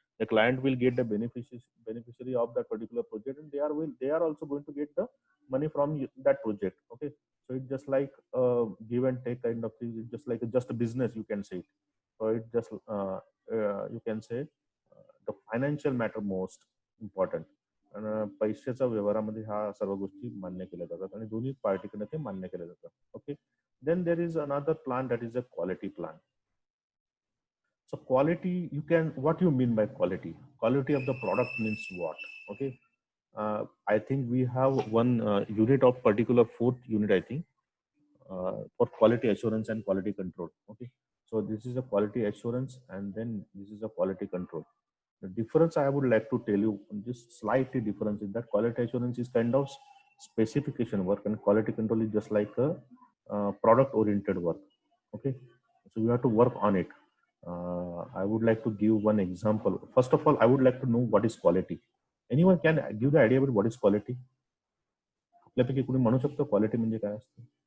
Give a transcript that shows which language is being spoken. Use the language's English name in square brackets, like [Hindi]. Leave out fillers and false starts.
[English] The client will get the beneficiary of that particular project, and they are also going to get the money from that project. Okay, so it's just like give and take kind of thing. It's just like just a business, you can say. So it just you can say the financial matter most important. [Marathi] आणि पैशाच्या व्यवहारामध्ये ह्या सर्व गोष्टी मान्य केल्या जातात आणि दोन्ही पार्टीकडे ते मान्य केल्या जातात. [English] Okay, then there is another plan, that is a quality plan. So quality, you can, what you mean by quality? Quality of the product means what? Okay, I think we have one unit of particular, fourth unit I think, for quality assurance and quality control. Okay, so this is a quality assurance and then this is a quality control. The difference I would like to tell you, just slightly difference, is that quality assurance is kind of specification work and quality control is just like a product oriented work. Okay, so you have to work on it. I would like to give one example. First of all, I would like to know what is quality. Anyone can give the idea about what is quality? [Marathi] आपल्यापैकी कोणी म्हणू शकतो quality म्हणजे काय असतं?